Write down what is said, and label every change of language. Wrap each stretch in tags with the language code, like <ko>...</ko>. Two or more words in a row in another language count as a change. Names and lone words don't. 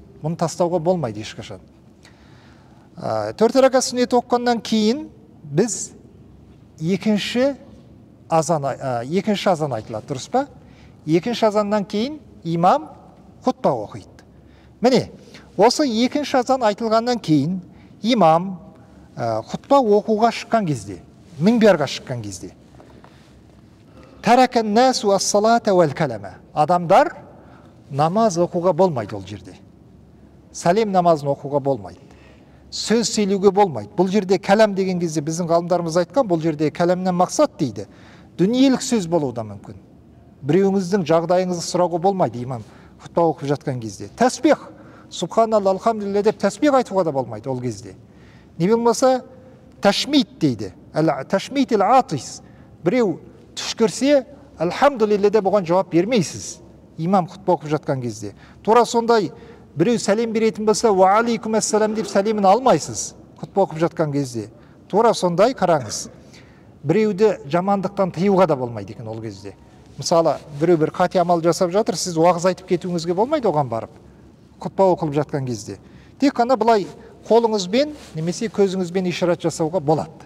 <kk>Бұны тастауға болмайды ешқашан. 4 ракағат сүннет оққаннан кейін біз екінші азан айтылады, дұрыс па? Екінші азаннан кейін имам хутба оқиды. Міне, осы екінші азан айтылғаннан кейін имам хутба оқуға шыққан кезде, минберге шыққан кезде,</kk> <ar>ترك الناس الصلاة والكلام.</ar> <kk>Адамдар намаз оқуға болмайды ол жерде. Сәлем намазын оқуға болмайды. Сөз сөйлеуге болмайды. Бұл жерде кәлам деген кезде біздің ғалымдарымыз айтқан, бұл жерде кәламнан мақсат дейді. Дүниелік сөз болуы да мүмкін. Біреуіңіздің жағдайыңызды сұрауға болмайды имам хутба оқып жатқан кезде. Тәсбих, субханалла, алхамдулилля деп тәсбих айтуға да болмайды ол кезде. Не болмаса ташмит дейді.</kk> <ar>تشميت العاطس.</ar> <kk>Біреу түшкірсе, алхамдулилля деп оған жауап бермейсіз. Имам хутба оқып жатқан кезде. Тура сондай біреу сәлем беретін болса,</kk> <ar>وعليكم السلام</ar> <kk>деп сәлемін алмайсыз хутба оқып жатқан кезде. Тура сондай қараңыз. Біреуді жамандықтан тыюға да болмайды екен ол кезде. Мысалы, біреу бір қате амал жасап жатыр, сіз уағыз айтып кетуіңізге болмайды оған барып. Хутба оқылып жатқан кезде. Тек қана былай қолыңызбен немесе көзіңізбен ишарат жасауға болады.</kk>